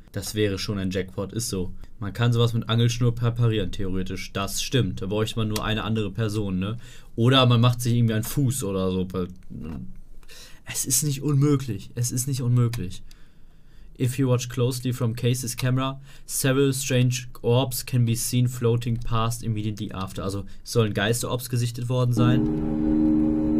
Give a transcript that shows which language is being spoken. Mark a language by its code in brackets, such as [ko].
[de] Das wäre schon ein Jackpot, ist so. Man kann sowas mit Angelschnur präparieren, theoretisch. Das stimmt. Da bräuchte man nur eine andere Person, ne? Oder man macht sich irgendwie einen Fuß oder so. Es ist nicht unmöglich. Es ist nicht unmöglich. [en] If you watch closely from Case's camera, several strange orbs can be seen floating past immediately after. [de] Also sollen Geisterorbs gesichtet worden sein.